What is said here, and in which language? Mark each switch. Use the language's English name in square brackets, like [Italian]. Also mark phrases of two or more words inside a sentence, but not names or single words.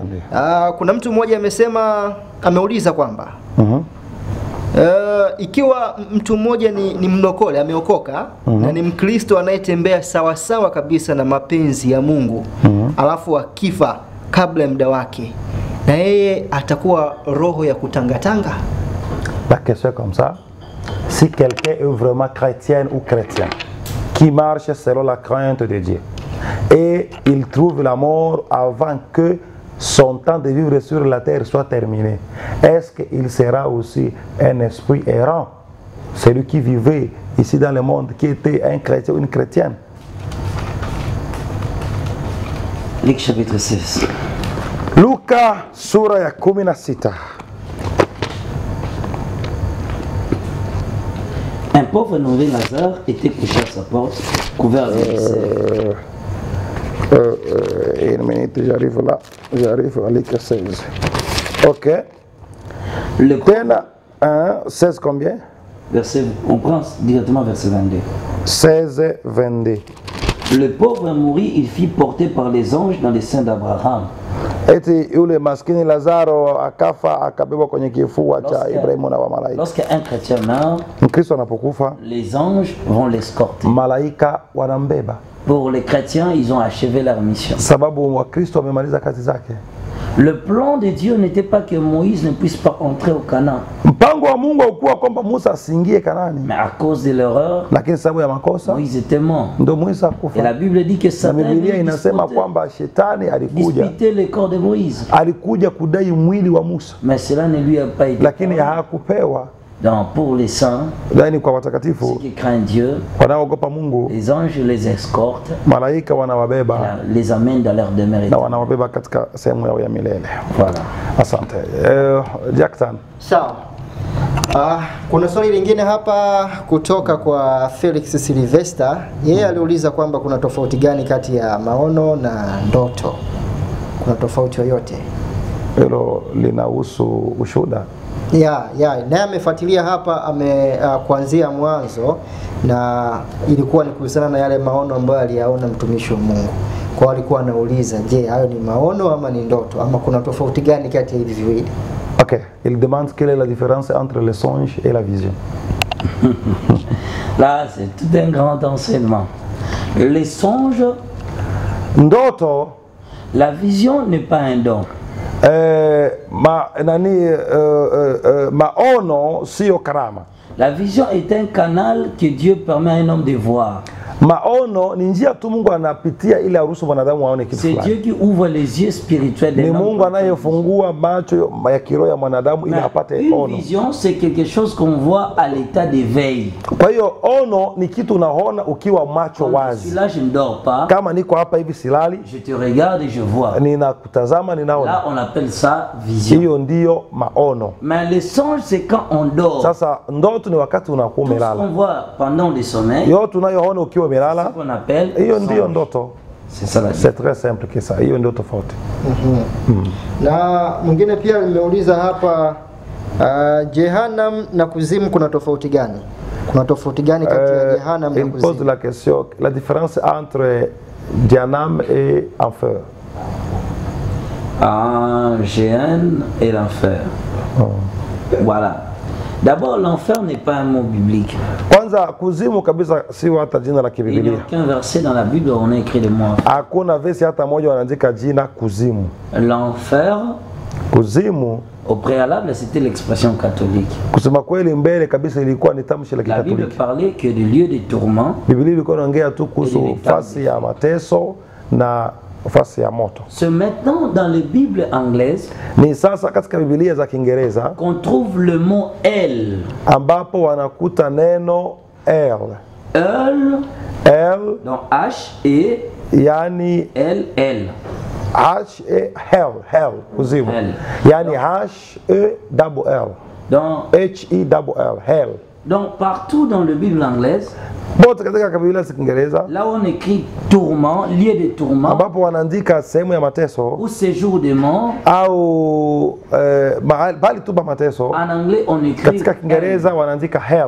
[Swahili] Kuna mtu mmoja ameuliza kwamba ikiwa mtu mmoja ni mlokole, ameokoka na ni Mkristo anayetembea sawa sawa kabisa na mapenzi ya Mungu, alafu akifa kabla ya muda wake, na yeye atakuwa roho ya kutangatanga? [French] La question est comme ça. Si quelqu'un est vraiment chrétien ou chrétien, qui marche selon la crainte de Dieu, et il trouve la mort avant que son temps de vivre sur la terre soit terminé, est-ce qu'il sera aussi un esprit errant? Celui qui vivait ici dans le monde, qui était un chrétien ou une chrétienne? Luc chapitre 16. [Swahili] Luka sura ya 16. [French] Un pauvre nommé Lazare était couché à sa porte, couvert avec des cerfs. Une minute, j'arrive là. J'arrive à Luc 16. Ok. Le [Swahili] Tena 16 combien? [French] verset, on prend directement verset 22. 16, 22. Le pauvre mourut, il fut porté par les anges dans les seins d'Abraham. [Swahili] Eti yule maskini Lazaro akafa akabebwa kwenye kifua cha Ibrahimu na wa malaika. [French] Lorsqu'un chrétien meurt, [Swahili] Mkristo anapokufa, [French] les anges vont l'escorter. [Swahili] malaika wanambeba. [French] Pour les chrétiens, ils ont achevé leur mission. [Swahili] Sababu Wakristo wamemaliza kazi zake. [French] Le plan de Dieu n'était pas que Moïse ne puisse pas entrer au Canaan. [Swahili] Mpango wa Mungu haukuwa kwamba Musa asiingie Kanani, [French] Mais à cause de l'erreur, [Swahili] lakini sababu ya makosa [French] Moïse était mort. [Swahili] ndio Musa [French] Et [Swahili] akufa. [French] la Bible dit que [Swahili] Na [French] Satan [Swahili] Biblia [French] venait [Swahili] inasema kwamba shetani [French] disputer le corps de Moïse. [Swahili] alikuja kudai mwili wa Musa, [French] Mais cela ne lui a pas été [Swahili] lakini [French] permis. [Swahili] hakupewa. [French] Donc pour les saints, [Swahili] yani kwa [French] ceux [Swahili] watakatifu [French] qui craignent Dieu, [Swahili] wanaogopa Mungu, [French] les anges les escortent, [Swahili] malaika wanawabeba [French] les amènent dans leur demeure [Swahili] na [French] éternelle. [Swahili] wanawabeba katika sehemu yao ya milele. [French] Voilà. [Swahili] Asante. Jackson. Sawa. Kuna swali lingine hapa kutoka kwa Felix Sylvester. Yeye aliuliza kwamba kuna tofauti gani kati ya maono na ndoto. Kuna tofauti yoyote? Hilo linahusu ushuhuda. Naye amefuatilia hapa kuanzia mwanzo, na ilikuwa ni kuhusiana na yale maono ambayo aliyaona mtumishi wa Mungu. Kwa alikuwa anauliza, je, hayo ni maono ama ni ndoto, ama kuna tofauti gani kati ya hivi viwili? [French] Ok, il demande quelle est la différence entre le songe et la vision. Là, c'est tout un grand enseignement. Les songes, [Swahili] ndoto, [French] la vision n'est pas un don. [Swahili] Maono sio karama. [French] La vision est un canal que Dieu permet à un homme de voir. [Swahili] Maono ni njia tu Mungu anapitia ili aruhusu mwanadamu aone kitu fulani. [French] C'est Dieu qui ouvre les yeux spirituels des hommes. [Swahili] Ni Mungu anayefungua macho ya kiroho ya mwanadamu ili apate ono. [French] Une vision, c'est quelque chose qu'on voit à l'état d'éveil. [Swahili] Kwa hiyo ono ni kitu unaona ukiwa macho wazi. [French] Là, je ne dors pas. [Swahili] Kama niko hapa hivi silali, [French] je te regarde et je vois. [Swahili] Ninakutazama, ninaona. [French] Là, on appelle ça vision. [Swahili] Hiyo ndio maono. [French] Mais le songe, c'est quand on dort. [Swahili] Sasa ndoto ni wakati unakuwa umelala. [French] Tout ce qu'on voit pendant le sommeil, [Swahili] yote unayoona ukiwa umelala, [French] c'est ce qu'on appelle [Swahili] hiyo ndio ndoto. [French] C'est ça la vie. C'est très simple que ça. [Swahili] Hiyo ndio tofauti. Na mwingine pia nimeuliza hapa, Jehannam na kuzimu kuna tofauti gani? Kuna tofauti gani kati ya Jehannam na kuzimu? [French] Il pose la question, la différence entre Jehannam et enfer. Géhenne et l'enfer. Voilà. D'abord, l'enfer n'est pas un mot biblique. [Swahili] Kwanza kuzimu kabisa si hata jina la Biblia. [French] Il n'y a aucun verset dans la Bible où on a écrit le mot enfer. [Swahili] Hakuna verse hata moja wanaandika jina kuzimu. [French] L'enfer, [Swahili] kuzimu, [French] au préalable, c'était l'expression catholique. [Swahili] Kusema kweli mbele kabisa ilikuwa ni tamshi la Kikatoliki. [French] La Bible parlait que de lieu de tourment. [Swahili] Biblia ilikuwa inaongea tu kuhusu fasi ya mateso na fasi ya moto. [French] C'est maintenant dans les Bibles anglaises [Swahili] ni sasa katika Biblia za Kiingereza [French] qu'on trouve le mot elle, [Swahili] ambapo wanakuta neno elle. Elle [French] donc H et [Swahili] yani [French] elle. [Swahili] H et hell kuzimu. Yani H E double L. [French] Donc H E double L hell. Donc partout dans la Bible anglaise, là où on écrit tourment, lieu de tourment, ou séjour de mort, en anglais on écrit hell.